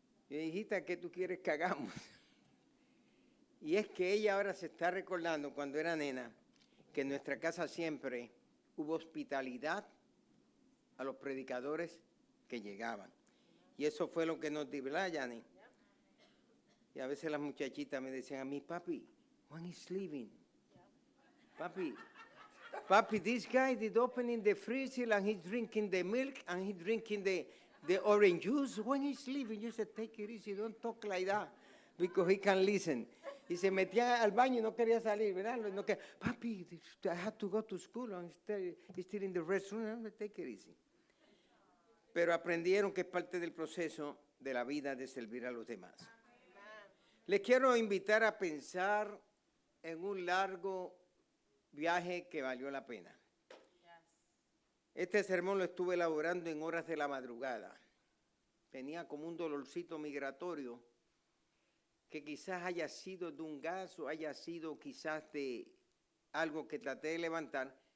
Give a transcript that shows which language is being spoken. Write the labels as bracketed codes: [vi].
[es] Y hijita, ¿qué tú quieres que hagamos? Y es que ella ahora se está recordando cuando era nena, que en nuestra casa siempre hubo hospitalidad a los predicadores que llegaban. Y eso fue lo que nos dio, ¿verdad, Yanni? Y a veces las muchachitas me decían a mí, papi, [en] when he's leaving? Papi, this guy did opening the freezer and he's drinking the milk and he's drinking the orange juice. When he's leaving, you said, take it easy, don't talk like that, because he can listen. [es] Y se metía al baño y no quería salir, ¿verdad? No que, papi, [en] I had to go to school and he's still in the restroom. Take it easy. [es] Pero aprendieron que es parte del proceso de la vida de servir a los demás. Les quiero invitar a pensar en un largo viaje que valió la pena. Este sermón lo estuve elaborando en horas de la madrugada. Tenía como un dolorcito migratorio que quizás haya sido de un gas o haya sido quizás de algo que traté de levantar.